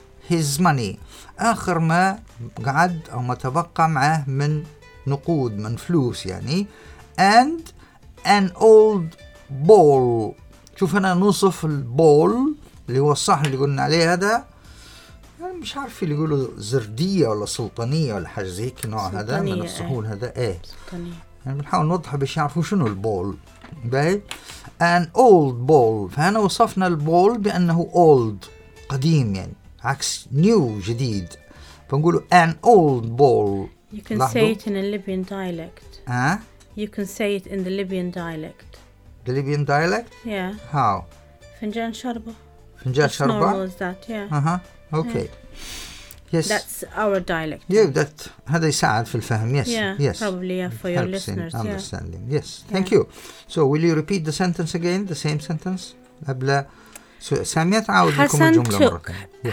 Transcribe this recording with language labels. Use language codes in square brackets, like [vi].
[en] his money [ar] آخر ما قعد أو ما تبقى معه من نقود من فلوس يعني [en] and an old bowl [ar] شوف هنا نوصف البول اللي هو الصحن اللي قلنا عليه هذا يعني مش عارف اللي يقوله زردية ولا سلطانية ولا حاجة زي كنوع هذا من الصحون هذا ايه سلطانية. يعني بنحاول نوضحه باش يعرفوا شنو البول باي [en] an old bowl [ar] فهنا وصفنا البول بأنه old قديم يعني عكس new جديد فنقوله an old bowl [en] You can لحظة. Say it in a Libyan dialect. You can say it in the Libyan dialect. The Libyan dialect? Yeah. How? [ar] فنجان شربه. فنجان شربة. [en] How was that? Yeah. Uh-huh. Okay. Yeah. Yes. That's our dialect. [ar] Yeah, that هذا يساعد في الفهم. [en] Yes. Yeah. Yes. Probably yeah, for your listeners. Yeah. Understanding. Yes. Thank you. So will you repeat the sentence again? The same sentence. [ar] قبل سامية تعاود لكم الجملة مرة ثانية.